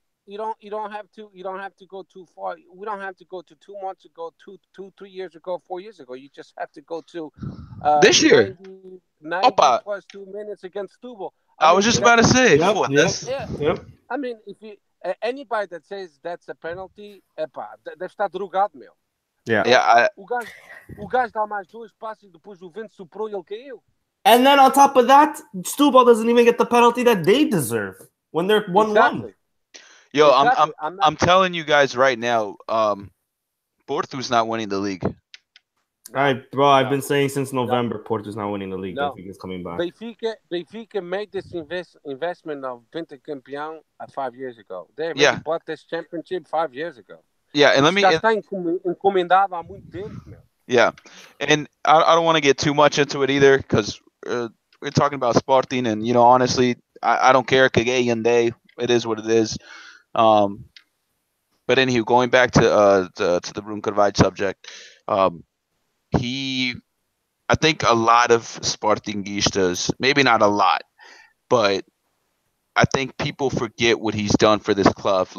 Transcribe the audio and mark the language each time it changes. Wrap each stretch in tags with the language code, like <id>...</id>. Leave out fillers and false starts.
<en>You don't have to go too far. We don't have to go to 2 months ago, 3 years ago, 4 years ago. You just have to go to this year. 90 plus 2 minutes against Tubo. I was just about to say. Yep. I mean, if you anybody that says that's a penalty,</en> <pt>deve estar drogado, meu.</pt> <en>Yeah.</en> <pt>O gajo dá mais 2 passos e depois o vento soprou e ele caiu.</pt> <en>And then on top of that, Stubble doesn't even get the penalty that they deserve when they're 1-1. Exactly. Yo, exactly. I'm telling you guys right now, Porto's not winning the league. I've been saying since November, Porto's not winning the league. No. I think it's coming back. Benfica made this investment of Pentacampeão 5 years ago. They already bought this championship 5 years ago. Yeah, and let me.</en> <pt>Já está encomendado há muito tempo, meu.</pt> <en>Yeah, and I don't want to get too much into it either because we're talking about Sporting, and honestly, I don't care. Kagay and they, it is what it is. But anywho, going back to the Bruno Carvalho subject, I think a lot of Sportingistas, maybe not a lot, but I think people forget what he's done for this club.</en>